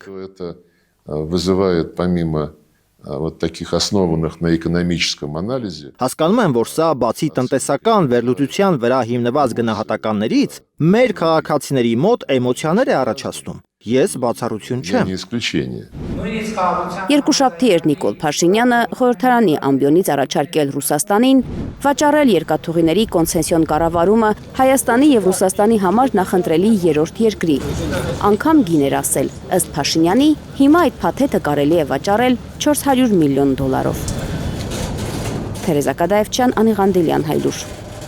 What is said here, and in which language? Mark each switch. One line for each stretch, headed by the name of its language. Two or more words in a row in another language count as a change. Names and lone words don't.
Russian: что это вызывает помимо вот таких основанных на экономическом анализе.
Armenian: Հասկանում եմ, որ սա բացի տնտեսական վերլուծության վրա հիմնված գնահատականներից մեր քաղաքացիների մոտ էմոցիաներ է առաջացնում։ Ես բացառություն չեմ։
Russian: Не исключение.
Armenian: նույնիսկ կառավարության Երկուշաբթի էր Նիկոլ Փաշինյանը խորհրդարանի ամբիոնից առաջարկել Ռուսաստանին վաճառել երկաթուղիների կոնցեսիոն կառավարումը Հայաստանի եւ Ռուսաստանի համար նախընտրելի երրորդ երկրի։ Անկամ գիներ ասել, ըստ Փաշինյանի, հիմա այդ փաթեթը կարելի է վաճառել $400 միլիոն։ Թերեզա Կադաևչյան, Անի Ղանդելյան, Հայլուր։